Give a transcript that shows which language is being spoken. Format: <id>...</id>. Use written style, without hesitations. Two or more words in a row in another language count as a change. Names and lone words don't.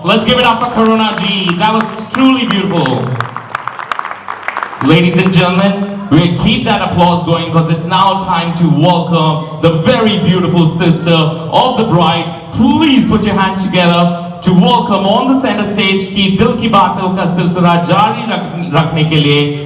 <en>Let's give it up for Karuna Ji. That was truly beautiful. Ladies and gentlemen, we'll keep that applause going because it's now time to welcome the very beautiful sister of the bride. Please put your hands together to welcome on the center stage</en> <hi>की दिल की बातों का सिलसिला जारी रखने के लिए.</hi>